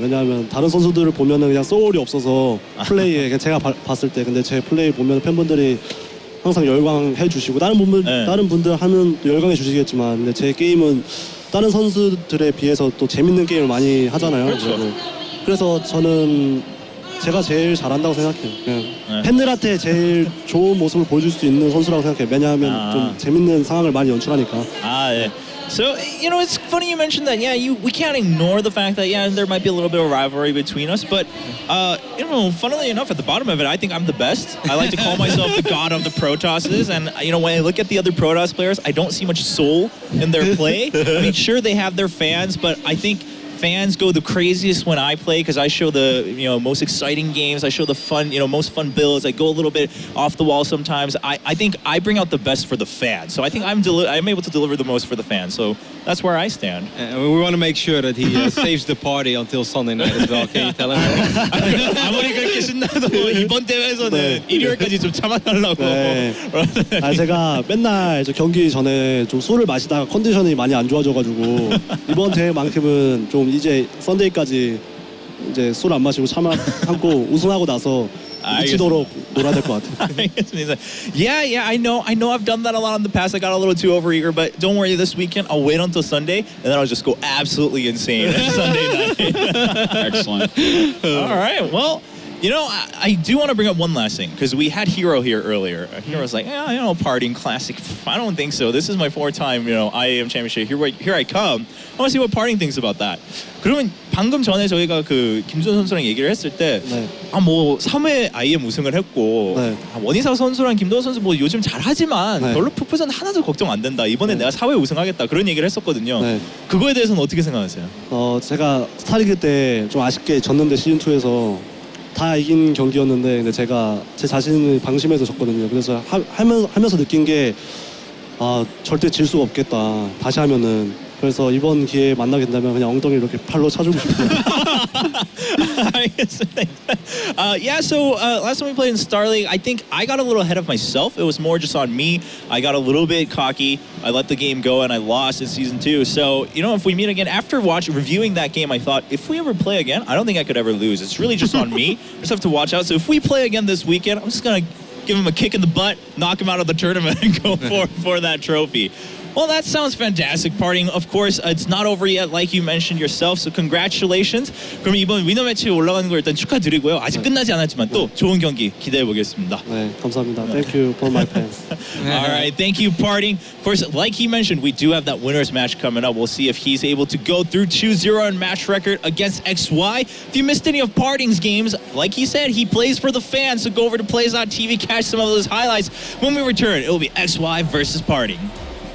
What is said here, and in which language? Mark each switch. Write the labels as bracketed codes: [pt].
[ko] 왜냐하면 다른 선수들을 보면은 그냥 소울이 없어서 플레이에 그냥 제가 봤을 때 근데 제 플레이 보면 팬분들이 항상 열광해 주시고 다른 분들 하면 또 열광해 주시겠지만 근데 제 게임은 다른 선수들에 비해서 또 재밌는 게임을 많이 하잖아요. 그렇죠. 그래서 저는 제가 제일 잘한다고 생각해요. 그냥 팬들한테 제일 좋은 모습을 보여줄 수 있는 선수라고 생각해요. 왜냐하면 좀 재밌는 상황을 많이 연출하니까. 네. [en] So, you know, it's funny you mentioned that. Yeah, we can't ignore the fact that, yeah, there might be a little bit of rivalry between us. But, you know, funnily enough, at the bottom of it, I think I'm the best. I like to call myself the god of the Protosses. And, you know, when I look at the other Protoss players, I don't see much soul in their play. I mean, sure, they have their fans, but I think fans go the craziest when I play because I show the most exciting games. I show the fun, most fun builds. I go a little bit off the wall sometimes. I think I bring out the best for the fans. So I think I'm able to deliver the most for the fans. So that's where I stand. We want to make sure that he saves the party until Sunday night as well. Can you tell him? [ko] 아무리 그렇게 신나도 이번 대회에서는 일요일까지 좀 참아달라고. 네. 제가 맨날 경기 전에 좀 술을 마시다가 컨디션이 많이 안 좋아져가지고 이번 대회만큼은 좀 이제 썬데이까지 이제 술 안 마시고 참고 우승하고 나서 미치도록 놀아야 될 것 같아요. [en] Yeah, I know I've done that a lot in the past. I got a little too overeager, but don't worry, this weekend I'll wait until Sunday and then I'll just go absolutely insane Sunday night. Excellent. All right, well, you know, I do want to bring up one last thing because we had Hero here earlier. Hero's like, PartinG Classic. I don't think so. This is my fourth time, IEM Championship. Here I come. I want to see what PartinG thinks about that. [ko] 그러면 방금 전에 저희가 그 김준 선수랑 얘기를 했을 때, 뭐 3회 IEM 우승을 했고, 원희사 선수랑 김도호 선수 뭐 요즘 잘하지만 별로 푸푸전 하나도 걱정 안 된다. 이번에 내가 4회 우승하겠다. 그런 얘기를 했었거든요. 그거에 대해서는 어떻게 생각하세요? 제가 스타리그 때 좀 아쉽게 졌는데 시즌 2에서. 다 이긴 경기였는데 근데 제가 제 자신을 방심해서 졌거든요. 그래서 하면서 느낀 게 절대 질 수가 없겠다. 다시 하면은. 그래서 이번 기회에 만나게 된다면 그냥 엉덩이 이렇게 팔로 차주고 싶어요. [en] Yeah, so last time we played in Star League, I think I got a little ahead of myself. It was more just on me. I got a little bit cocky. I let the game go and I lost in Season 2. So, if we meet again, after reviewing that game, I thought, if we ever play again, I don't think I could ever lose. It's really just on me. I just have to watch out. So if we play again this weekend, I'm just going to give him a kick in the butt, knock him out of the tournament, and go for that trophy. Well, that sounds fantastic, PartinG. Of course, it's not over yet, like you mentioned yourself. So congratulations. [ko] 그럼 이번 위너 매치 올라가는 거 일단 축하드리고요. 아직 끝나지 않았지만 또 좋은 경기 기대해 보겠습니다. 네, 감사합니다. [en] Thank you for my fans. All right, thank you, PartinG. Of course, like he mentioned, we do have that winners match coming up. We'll see if he's able to go through 2-0 in match record against XY. If you missed any of PartinG's games, like he said, he plays for the fans. So go over to Plays.tv, catch some of those highlights. When we return, it will be XY versus PartinG.